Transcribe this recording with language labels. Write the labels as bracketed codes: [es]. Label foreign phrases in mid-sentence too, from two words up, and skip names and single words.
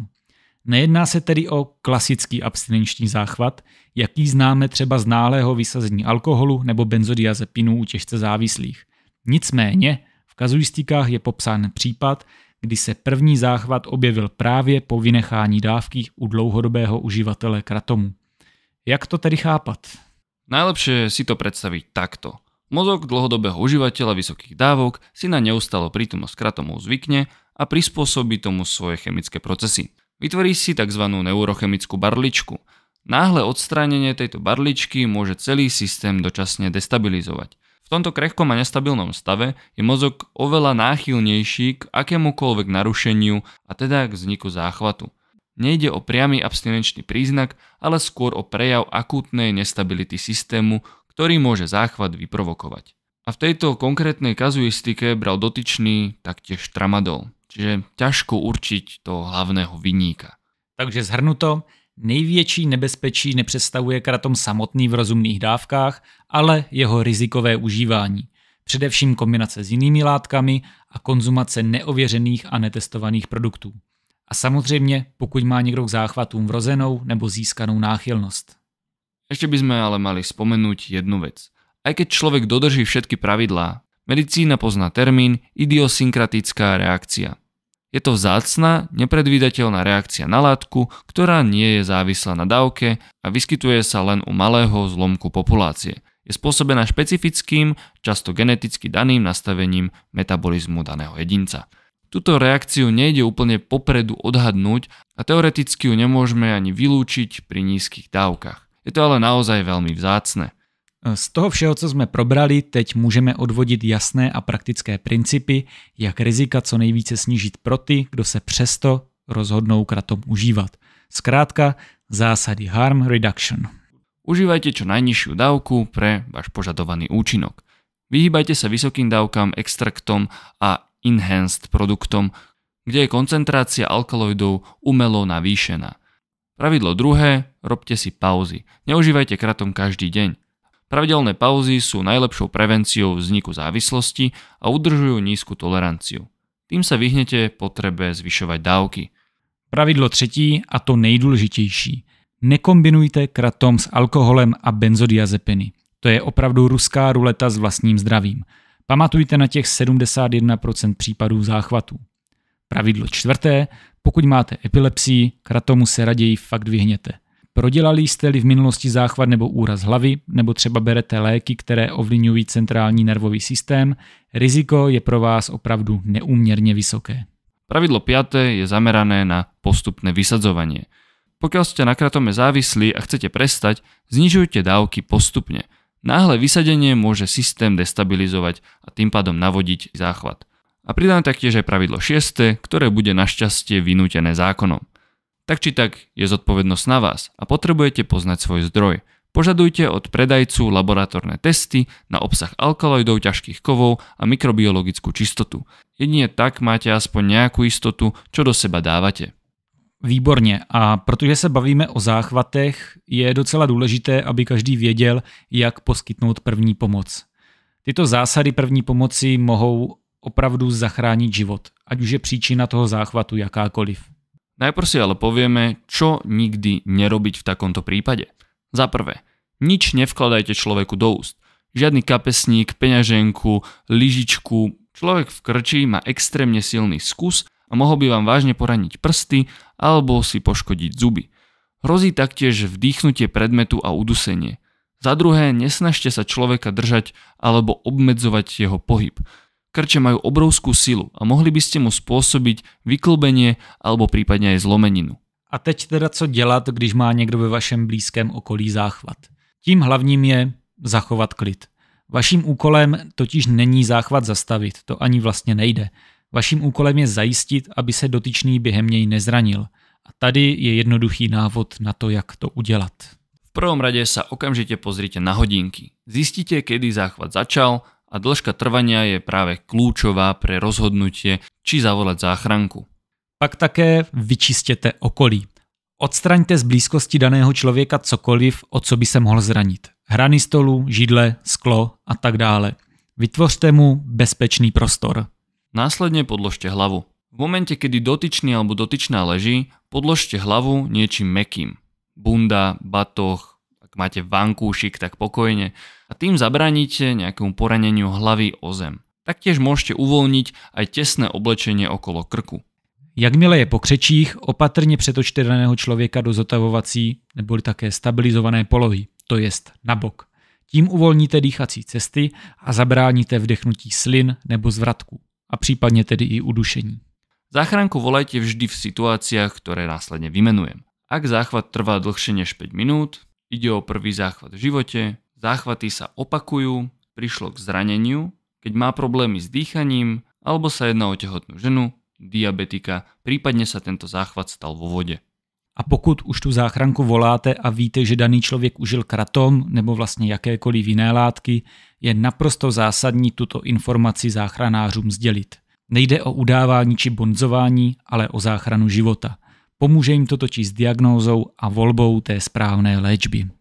[cs] Nejedná se tedy o klasický abstinenční záchvat, jaký známe třeba z náhlého vysazení alkoholu nebo benzodiazepinů u těžce závislých. Nicméně v kazuistikách je popsán případ, kdy se první záchvat objevil právě po vynechání dávky u dlouhodobého uživatele kratomu. Jak to tedy chápat? [sk] Najlepšie si to predstaviť takto. Mozog dlhodobého užívateľa vysokých dávok si na neustálo prítomnosť kratomu zvykne a prispôsobí tomu svoje chemické procesy. Vytvorí si tzv. Neurochemickú barličku. Náhle odstránenie tejto barličky môže celý systém dočasne destabilizovať. V tomto krehkom a nestabilnom stave je mozog oveľa náchylnejší k akémukoľvek narušeniu a teda k vzniku záchvatu. Nejde o priamy abstinenčný príznak, ale skôr o prejav akútnej nestability systému, ktorý môže záchvat vyprovokovať. A v tejto konkrétnej kazuistike bral dotyčný taktiež tramadol, čiže ťažko určiť toho hlavného viníka. [cs] Takže zhrnuto, největší nebezpečí nepředstavuje kratom samotný v rozumných dávkách, ale jeho rizikové užívání. Především kombinace s jinými látkami a konzumace neověřených a netestovaných produktů. A samozřejmě, pokud má někdo k záchvatům vrozenou nebo získanou náchylnost. [sk] Ešte by sme ale mali spomenúť jednu vec. Aj keď človek dodrží všetky pravidlá, medicína pozná termín idiosynkratická reakcia. Je to vzácna, nepredvídateľná reakcia na látku, ktorá nie je závislá na dávke a vyskytuje sa len u malého zlomku populácie. Je spôsobená špecifickým, často geneticky daným nastavením metabolizmu daného jedinca. Túto reakciu nejde úplne popredu odhadnúť a teoreticky ju nemôžeme ani vylúčiť pri nízkych dávkach. Je to ale naozaj veľmi vzácne. [cs] Z toho všeho, co jsme probrali, teď můžeme odvodit jasné a praktické principy, jak rizika co nejvíce snížit pro ty, kdo se přesto rozhodnou kratom užívat. Zkrátka, zásady [en] harm reduction. [sk] Užívajte čo najnižšiu dávku pre váš požadovaný účinok. Vyhýbajte sa vysokým dávkam, extraktom a enhanced produktom, kde je koncentrácia alkaloidov umelo navýšená. Pravidlo druhé, robte si pauzy. Neužívajte kratom každý deň. Pravidelné pauzy sú najlepšou prevenciou vzniku závislosti a udržujú nízku toleranciu. Tým sa vyhnete potrebe zvyšovať dávky. [cs] Pravidlo třetí a to nejdůležitější. Nekombinujte kratom s alkoholem a benzodiazepiny. To je opravdu ruská ruleta s vlastním zdravím. Pamatujte na těch 71% případů záchvatů. Pravidlo čtvrté, pokud máte epilepsii, kratomu se raději fakt vyhněte. Prodělali jste-li v minulosti záchvat nebo úraz hlavy, nebo třeba berete léky, které ovlivňují centrální nervový systém, riziko je pro vás opravdu neúměrně vysoké. [sk] Pravidlo 5. je zamerané na postupné vysadzovanie. Pokiaľ ste na kratome závislí a chcete prestať, znižujte dávky postupne. Náhle vysadenie môže systém destabilizovať a tým pádom navodiť záchvat. A pridám taktiež aj pravidlo 6., ktoré bude našťastie vynútené zákonom. Tak či tak je zodpovednosť na vás a potrebujete poznať svoj zdroj. Požadujte od predajcu laboratórne testy na obsah alkaloidov, ťažkých kovov a mikrobiologickú čistotu. Jedine tak máte aspoň nejakú istotu, čo do seba dávate. [cs] Výborně, a protože se bavíme o záchvatech, je docela důležité, aby každý věděl, jak poskytnout první pomoc. Tyto zásady první pomoci mohou opravdu zachránit život, ať už je příčina toho záchvatu jakákoliv. [sk] Najprv si ale povieme, čo nikdy nerobiť v takomto prípade. Za prvé, nič nevkladajte človeku do úst. Žiadny kapesník, peňaženku, lyžičku. Človek v krči má extrémne silný skus a mohol by vám vážne poraniť prsty alebo si poškodiť zuby. Hrozí taktiež vdýchnutie predmetu a udusenie. Za druhé, nesnažte sa človeka držať alebo obmedzovať jeho pohyb. Krče majú obrovskú silu a mohli by ste mu spôsobiť vyklbenie alebo prípadne aj zlomeninu. [cs] A teď teda co dělat, když má někdo ve vašem blízkém okolí záchvat? Tím hlavním je zachovat klid. Vaším úkolem totiž není záchvat zastavit, to ani vlastně nejde. Vaším úkolem je zajistit, aby se dotyčný během něj nezranil. A tady je jednoduchý návod na to, jak to udělat. [sk] V prvom rade sa okamžite pozrite na hodinky. Zistite, kedy záchvat začal a dĺžka trvania je práve kľúčová pre rozhodnutie, či zavolať záchranku. [cs] Pak také vyčistěte okolí. Odstraňte z blízkosti daného člověka cokoliv, o co by se mohl zranit. Hrany stolu, židle, sklo a tak dále. Vytvořte mu bezpečný prostor. [sk] Následne podložte hlavu. V momente, kedy dotyčný alebo dotyčná leží, podložte hlavu niečím mäkkým. Bunda, batoh, ak máte vankúšik, tak pokojne. A tým zabraníte nejakému poraneniu hlavy o zem. Taktiež môžete uvoľniť aj tesné oblečenie okolo krku. [cs] Jakmile je po křečích, opatrně přetočte daného člověka do zotavovací neboli také stabilizované polohy, to jest na bok. Tím uvolníte dýchací cesty a zabráníte vdechnutí slin nebo zvratku a případně tedy i udušení. [sk] Záchranku volajte vždy v situáciách, ktoré následne vymenujem. Ak záchvat trvá dlhšie než 5 minút, ide o prvý záchvat v živote, záchvaty sa opakujú, prišlo k zraneniu, keď má problémy s dýchaním, alebo sa jedná o tehotnú ženu, diabetika, prípadne sa tento záchvat stal vo vode. [cs] A pokud už tu záchranku voláte a víte, že daný člověk užil kratom nebo vlastně jakékoliv jiné látky, je naprosto zásadní tuto informaci záchranářům sdělit. Nejde o udávání či bonzování, ale o záchranu života. Pomůže jim to totiž s diagnózou a volbou té správné léčby.